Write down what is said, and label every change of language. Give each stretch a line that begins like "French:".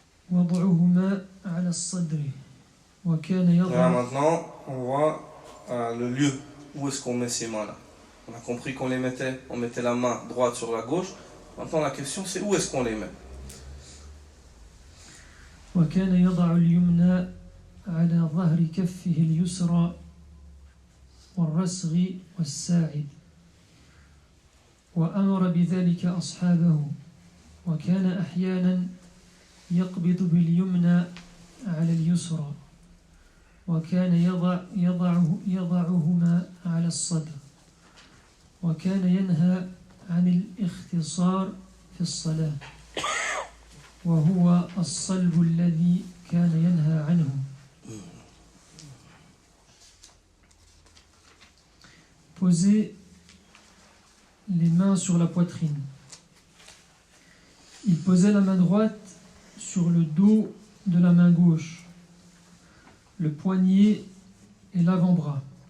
Arabic: وضعهما على الصدر وكان
French: Là,
Arabic: يضع
French: maintenant, on voit le lieu où est-ce qu'on met ces mains-là. On a compris qu'on on mettait la main droite sur la gauche. Maintenant, la question, c'est où est-ce qu'on les met.
Arabic: وكان يضع اليمنى على ظهر كفه اليسرى والرسغ والساعد وأمر بذلك أصحابه وكان أحيانا يقبض باليمنى على اليسرى وكان يضعهما على الصدر وكان ينهى عن الاختصار في الصلاة وهو الصلب الذي كان ينهى عنه.
French: Poser les mains sur la poitrine. Il posait la main droite sur le dos de la main gauche, le poignet et l'avant-bras.